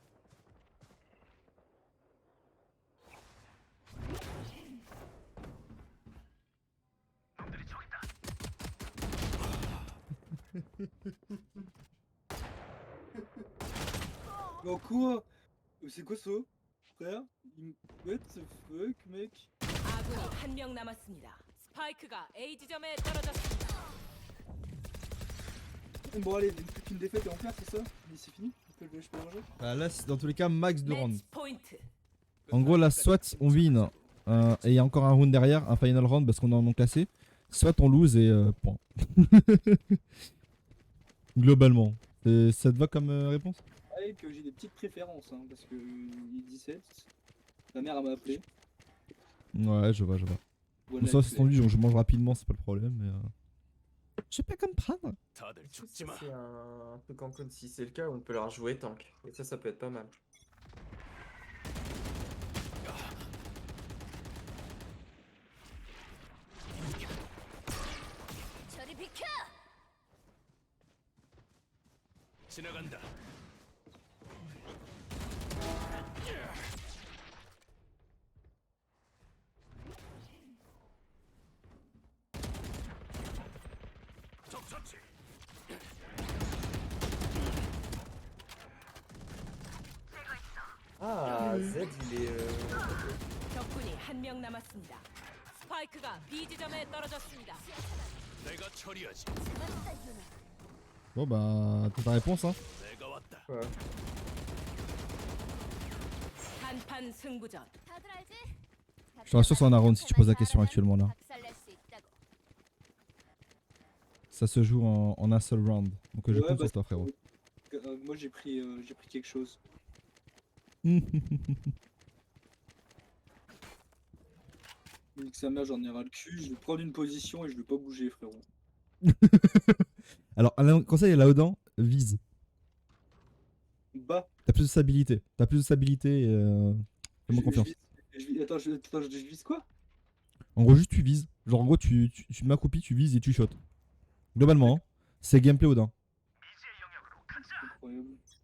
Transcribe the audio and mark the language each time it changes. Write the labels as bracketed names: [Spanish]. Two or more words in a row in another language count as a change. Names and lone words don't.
[French] Oh quoi? C'est quoi ça? Frère? [English] What the fuck, [French] mec? [Korean] 아군이 한 명 남았습니다. 스파이크가 A 지점에 떨어졌습니다. [French] Bon, allez, une défaite et on perd, c'est ça? Mais c'est fini? Je peux ranger? Bah là, c'est dans tous les cas, max de rounds. [Korean] 매치 포인트. [French] En gros, là, soit on win et il y a encore un round derrière, un final round parce qu'on est en non classé, soit on lose et point. Globalement. Ça te va comme réponse? Ah, pareil que j'ai des petites préférences, hein, parce que il est 17. Ta mère elle m'a appelé. Ouais, je vois. Voilà, Ça, c'est tendu, donc je mange rapidement, c'est pas le problème, mais. Je sais pas comprendre. [Korean] 다들 [French] Si [Korean] 죽지 마. [French] c'est un truc en code, si c'est le cas, on peut leur jouer tank. Et ça peut être pas mal. [Korean] 저리 비켜! 지나간다. 적 처치. [French] Ah, Z, il est. [Korean] 적군이 한 명 남았습니다. 스파이크가 B 지점에 떨어졌습니다. 내가 처리하지. [French] Bon, bah, t'as ta réponse, hein. [Korean] 내가 왔다. [French] Ouais. [Korean] 한판 승부전. 다들 알지? [French] Je te rassure, c'est un round si tu poses la question actuellement là. [Korean] 박살낼 수 있다고. [French] Ça se joue en un seul round. Donc je Ouais, compte bah, sur toi, frérot. Moi j'ai pris quelque chose. Nique sa mère, j'en ai ras le cul, je vais prendre une position et je vais pas bouger, frérot. Alors, un conseil à la Odan, vise. Bah, T'as plus de stabilité. Fais-moi confiance. Attends, je vise quoi? En gros, juste tu vises. Genre, en gros, tu te mets accroupi, tu vises et tu shots. Globalement, hein, c'est gameplay Odin. Incroyable.